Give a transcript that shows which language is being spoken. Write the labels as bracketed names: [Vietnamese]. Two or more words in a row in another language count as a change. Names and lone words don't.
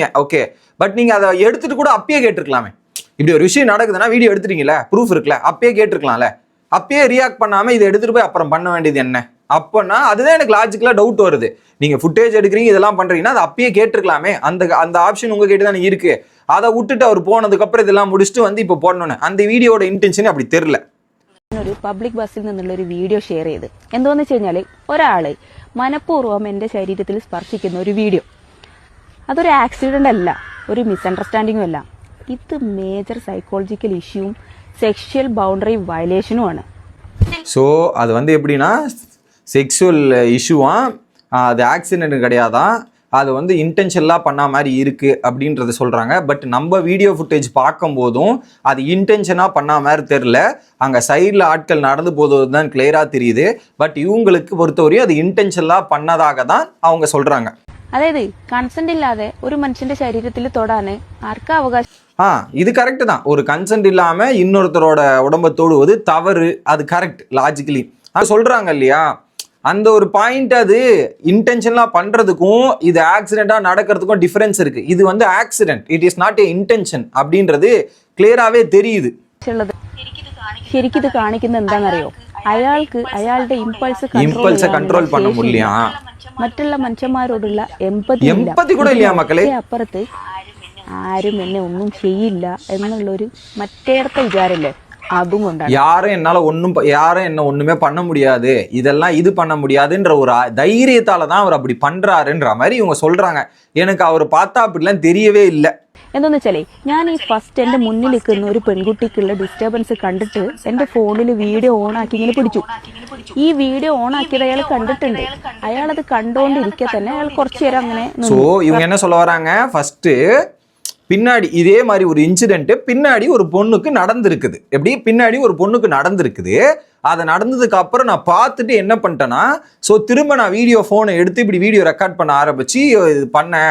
[English] Okay, but [Tamil] நீங்கள் அதை எடுத்துகிட்டு கூட அப்பயே கேட்டிருக்கலாமே. இப்படி ஒரு விஷயம் நடக்குதுன்னா வீடியோ எடுத்துட்டீங்களா, ப்ரூஃப் இருக்குல்ல, அப்பயே கேட்டிருக்கலாம்ல. அப்பயே ரியாக்ட் பண்ணாம இதை எடுத்துட்டு போய் அப்புறம் பண்ண வேண்டியது என்ன? அப்போனா அதுதான் எனக்கு லாஜிக்கலா டவுட் வருது. நீங்க ஃபுட்டேஜ் எடுக்கிறீங்க, இதெல்லாம் பண்றீங்கன்னா அது அப்பயே கேட்டிருக்கலாமே. அந்த ஆப்ஷன் உங்ககிட்ட தானே இருக்கு. அதை விட்டுட்டு அவர் போனதுக்கு அப்புறம் இதெல்லாம் முடிச்சுட்டு வந்து இப்போ போடணும்னு அந்த வீடியோட இன்டென்ஷன் அப்படி தெரியல. [Malayalam] ഒരു പബ്ലിക് ബസ്സിൽ നിന്നുള്ള ഒരു വീഡിയോ ഷെയർ ചെയ്ത് എന്തോന്ന് വെച്ച് കഴിഞ്ഞാൽ ഒരാള് മനഃപൂർവ്വം എന്റെ ശരീരത്തിൽ സ്പർശിക്കുന്ന ഒരു വീഡിയോ. അതൊരു ആക്സിഡന്റ് അല്ല, ഒരു മിസ്അണ്ടർസ്റ്റാൻഡിങ്ങും അല്ല. ഇത് [English] major psychological [Malayalam] ഇഷ്യൂവും [English] sexual boundary [Malayalam] വയലേഷനുമാണ്. [Tamil] ஸோ அது வந்து எப்படின்னா செக்ஷுவல் இஷ்யூவா, அது ஆக்சிடென்ட் கிடையாதான், அது வந்து இன்டென்ஷனலாக பண்ண மாதிரி இருக்குது அப்படின்றத சொல்கிறாங்க. பட் நம்ம [English] video footage [Tamil] பார்க்கும்போதும் அது இன்டென்ஷனாக பண்ண மாதிரி தெரில. அங்கே சைடில் ஆட்கள் நடந்து போகிறது தான் கிளியராக தெரியுது. பட் இவங்களுக்கு பொறுத்தவரையும் அது இன்டென்ஷனலாக பண்ணதாக தான் அவங்க சொல்கிறாங்க. [Malayalam] അതായത് കൺസെന്റ് ഇല്ലാതെ ഒരു മനുഷ്യന്റെ ശരീരത്തിൽ തൊടാൻ ആർക്കാ അവകാശം? [Tamil] இது கரெக்டு தான். ஒரு கன்சென்ட் இல்லாமல் இன்னொருத்தரோட உடம்பை தொடுவது தவறு, அது [English] correct logically. [Tamil] அது சொல்கிறாங்க இல்லையா, அந்த ஒரு பாயிண்ட் அது இன்டென்ஷனலாக பண்ணுறதுக்கும் இது ஆக்சிடெண்ட்டாக நடக்கிறதுக்கும் டிஃபரன்ஸ் இருக்குது. இது வந்து ஆக்சிடென்ட், [English] it is not a intention [Tamil] அப்படின்றது கிளியராகவே தெரியுது. [Malayalam] ശരിക്കും ഇത് കാണിക്കുന്നത് എന്താണെന്നറിയോ, അയാൾക്ക് അയാളുടെ [English] impulse control [Tamil] பண்ண முடியலையா, [Malayalam] മറ്റുള്ള മനുഷ്യന്മാരോടുള്ള എമ്പതി [Tamil] கூட இல்லையா மக்களே. [Malayalam] അപ്പുറത്ത് ആരും എന്നെ ഒന്നും ചെയ്യില്ല എന്നുള്ളൊരു മറ്റേടത്തെ വിചാരല്ലേ, അതും കൊണ്ടാണ്. [Tamil] யாரும் என்ன ஒண்ணுமே பண்ண முடியாது, இதெல்லாம் இது பண்ண முடியாதுன்ற ஒரு தைரியத்தால தான் அவர் அப்படி பண்றாருன்ற மாதிரி இவங்க சொல்றாங்க. எனக்கு அவர் பார்த்தா அப்படிலாம் தெரியவே இல்லை. [Malayalam] എന്താണെന്ന് വെച്ചാലേ ഞാൻ ഈ ഫസ്റ്റ് എൻ്റെ മുന്നിൽ നിൽക്കുന്ന ഒരു പെൺകുട്ടിക്കുള്ള ഡിസ്റ്റർബൻസ് കണ്ടിട്ട് എൻ്റെ ഫോണിൽ [English] video on [Malayalam] ആക്കി ഇങ്ങനെ പിടിച്ചു. ഈ [English] video on [Malayalam] ആക്കിയത് അയാൾ കണ്ടിട്ടുണ്ട്. അയാളത് കണ്ടോണ്ടിരിക്കെ തന്നെ അയാൾ കുറച്ചു നേരം അങ്ങനെ [Tamil] இவங்க என்ன சொல்ல வராங்க, ஃபர்ஸ்ட் பின்னாடி இதே மாதிரி ஒரு இன்சிடென்ட் பின்னாடி ஒரு பொண்ணுக்கு நடந்திருக்குது. எப்படி பின்னாடி ஒரு பொண்ணுக்கு நடந்திருக்குது. அதை நடந்ததுக்கு அப்புறம் நான் பார்த்துட்டு என்ன பண்ணிட்டேன்னா, ஸோ திரும்ப நான் ஃபோனை எடுத்து இப்படி [English] video record [Tamil] பண்ண ஆரம்பிச்சு இது பண்ணேன்.